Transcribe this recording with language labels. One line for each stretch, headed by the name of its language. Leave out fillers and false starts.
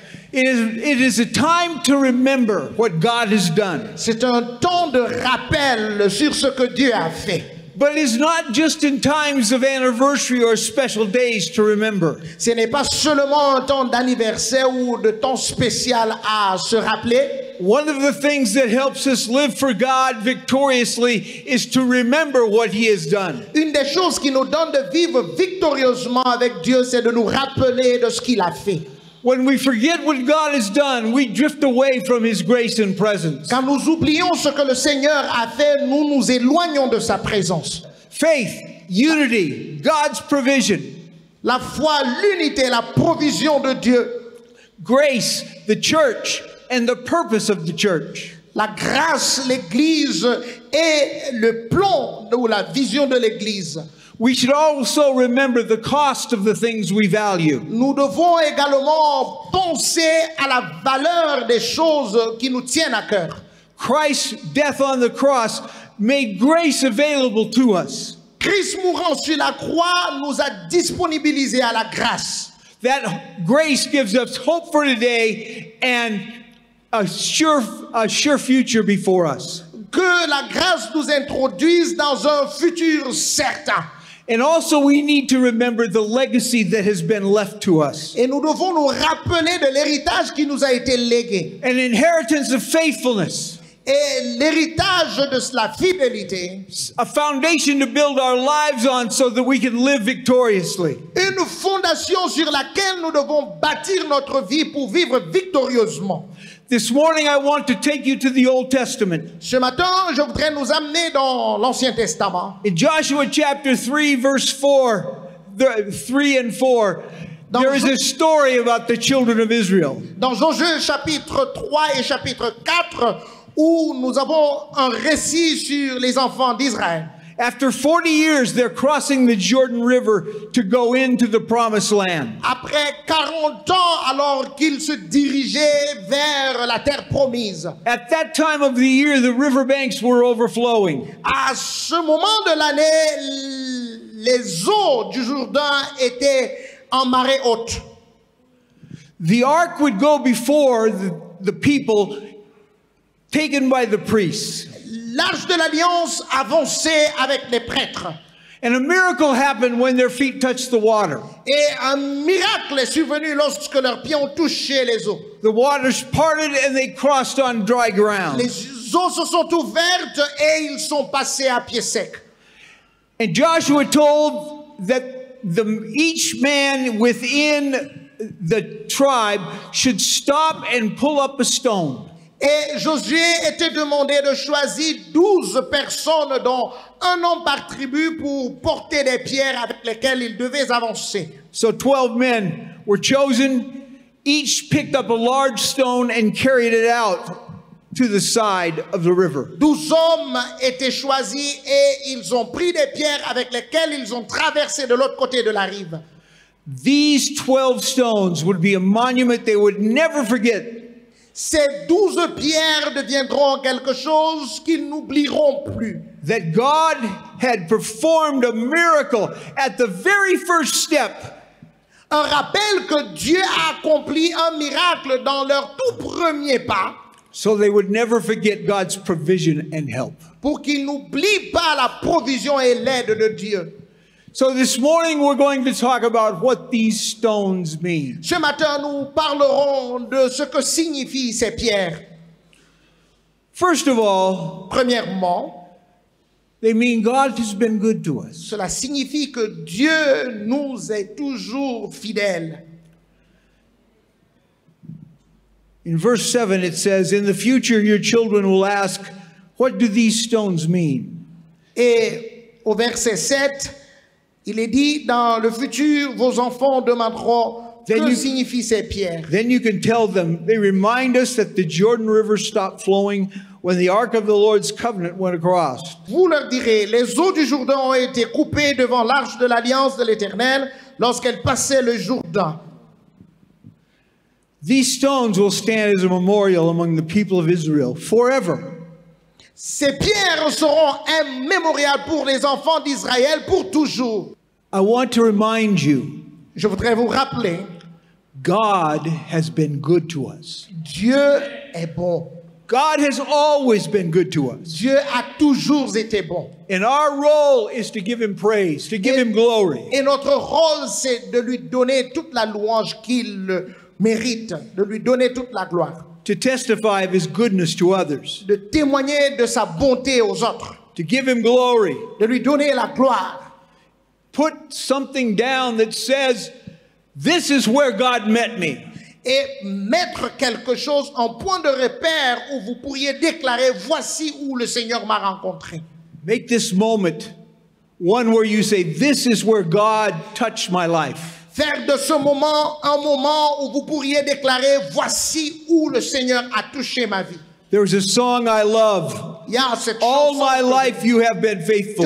English: It is a time to remember what God has done.
French: C'est un temps de rappel sur ce que Dieu a fait.
English: But it's not just in times of anniversary or special days to remember.
French: Ce n'est pas seulement un temps d'anniversaire ou de temps spécial à se rappeler.
English: One of the things that helps us live for God victoriously is to remember what He has done.
French: Une des choses qui nous donne de vivre victorieusement avec Dieu, c'est de nous rappeler de ce qu'il a fait.
English: When we forget what God has done, we drift away from His grace and presence.
French: Quand nous oublions ce que le Seigneur a fait, nous nous éloignons de sa présence.
English: Faith, unity, God's provision.
French: La foi, l'unité, la provision de Dieu.
English: Grace, the church, and the purpose of the church.
French: La grâce, l'Église et le plan ou la vision de l'Église.
English: We should also remember the cost of the things we value.
French: Nous devons également penser à la valeur des choses qui nous tiennent à cœur.
English: Christ's death on the cross made grace available to us.
French: Christ mourant sur la croix nous a disponibilisés à la grâce.
English: That grace gives us hope for today and a sure future before us.
French: Que la grâce nous introduise dans un futur certain.
English: And also we need to remember the legacy that has been left to us.
French: Et nous devons nous rappeler de l'héritage qui nous a été légué.
English: An inheritance of faithfulness.
French: Et l'héritage de la fidélité.
English: A foundation to build our lives on so that we can live victoriously.
French: Une fondation sur laquelle nous devons bâtir notre vie pour vivre victorieusement.
English: This morning I want to take you to the Old Testament.
French: Ce matin, je voudrais nous amener dans l'Ancien Testament.
English: In Joshua chapter 3 verse 3 and 4, there is a story about the children of Israel.
French: Dans Josué chapitre 3 et chapitre 4, où nous avons un récit sur les enfants d'Israël.
English: After 40 years, they're crossing the Jordan River to go into the Promised Land.
French: Après 40 ans, alors qu'ils se dirigeaient vers la terre promise.
English: At that time of the year, the riverbanks were overflowing.
French: À ce moment de l'année, les eaux du Jourdain étaient en marée haute.
English: The ark would go before the people, taken by the priests.
French: l'arche de l'alliance avançait avec les prêtres.
English: And a miracle happened when their feet touched the water.
French: Et un miracle est survenu lorsque leurs pieds ont touché les eaux.
English: The waters parted and they crossed on dry ground.
French: Les eaux se sont ouvertes et ils sont passés à pied sec.
English: And Joshua told that each man within the tribe should stop and pull up a stone.
French: Et Josué était demandé de choisir 12 personnes, dont un homme par tribu, pour porter des pierres avec lesquelles ils devaient avancer.
English: So 12 men were chosen. Each picked up a large stone and carried it out to the side of the river.
French: 12 hommes étaient choisis et ils ont pris des pierres avec lesquelles ils ont traversé de l'autre côté de la rive.
English: These 12 stones would be a monument they would never forget.
French: Ces 12 pierres deviendront quelque chose qu'ils n'oublieront plus.
English: That God had performed a miracle at the very first step.
French: Un rappel que Dieu a accompli un miracle dans leur tout premier pas.
English: So they would never forget God's provision and help.
French: Pour qu'ils n'oublient pas la provision et l'aide de Dieu.
English: So this morning we're going to talk about what these stones mean.
French: Ce matin, nous parlerons de ce que signifient ces pierres.
English: First of all,
French: premièrement,
English: they mean God has been good to us.
French: Cela signifie que Dieu nous est toujours fidèle.
English: In verse 7 it says, "In the future your children will ask, what do these stones mean?"
French: Et au verset 7, il est dit, dans le futur, vos enfants demanderont que signifient ces pierres.
English: Then you can tell them, they remind us that the Jordan River stopped flowing when the Ark of the Lord's covenant went across.
French: Vous leur direz, les eaux du Jourdain ont été coupées devant l'arche de l'alliance de l'Éternel lorsqu'elle passait le Jourdain.
English: These stones will stand as a memorial among the people of Israel forever.
French: Ces pierres seront un mémorial pour les enfants d'Israël pour toujours.
English: I want to remind you,
French: je voudrais vous rappeler,
English: God has been good to us.
French: Dieu est bon.
English: God has always been good to us.
French: Dieu a toujours été bon.
English: And our role is to give him praise, to give him glory.
French: Et notre rôle, c'est de lui donner toute la louange qu'il mérite, de lui donner toute la gloire.
English: To testify of his goodness to others.
French: De témoigner de sa bonté aux autres.
English: To give him glory.
French: De lui donner la gloire.
English: Put something down that says, this is where God met me.
French: Et mettre quelque chose en point de repère où vous pourriez déclarer, voici où le Seigneur m'a rencontré.
English: Make this moment one where you say, this is where God touched my life.
French: Faire de ce moment un moment où vous pourriez déclarer, voici où le Seigneur a touché ma vie.
English: There's a song I love. All my life you have been faithful.